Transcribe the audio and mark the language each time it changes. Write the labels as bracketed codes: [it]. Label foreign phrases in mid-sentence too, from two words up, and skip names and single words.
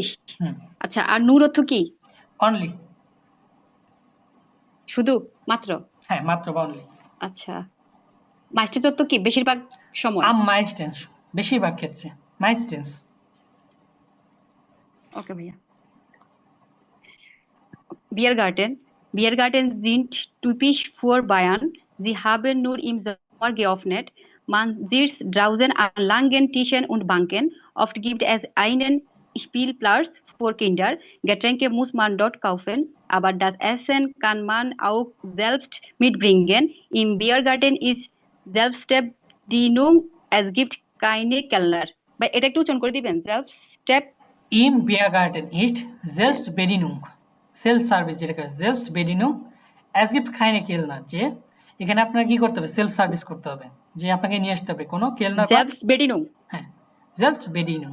[bn] টুপিস। আচ্ছা, আর নূর অর্থ কি? অনলি, শুধু, মাত্র? হ্যাঁ, মাত্র বা অনলি। আচ্ছা, মাইস্টেন্স অর্থ কি? বেশিরভাগ সময়। মাইস্টেন্স, বেশিরভাগ ক্ষেত্রে মাইস্টেন্স। ওকে ভাইয়া। Biergarten. [de] Biergarten sind typisch für Bayern. Sie haben nur im Sommer geöffnet. Man sitzt draußen an langen Tischen und Banken. Oft gibt es einen Spielplatz für Kinder. Getränke muss man dort kaufen, aber das Essen kann man auch selbst mitbringen. Im Biergarten ist Selbstbedienung. Es gibt keine Kellner. [bn] ভাই এটা একটু উচ্চারণ করে দিবেন? [de] Im Biergarten ist Selbstbedienung, [bn] সেলফ সার্ভিস যেটাকে জাস্ট বেডিনুং। [de] Es gibt keine Kellner, [bn] যে এখানে আপনার কি করতে হবে? সেলফ সার্ভিস করতে হবে, যে আপনাকে নিয়ে আসতে হবে কোনো কেলনার। জাস্ট বেডিনুং, হ্যাঁ, জাস্ট বেডিনুং,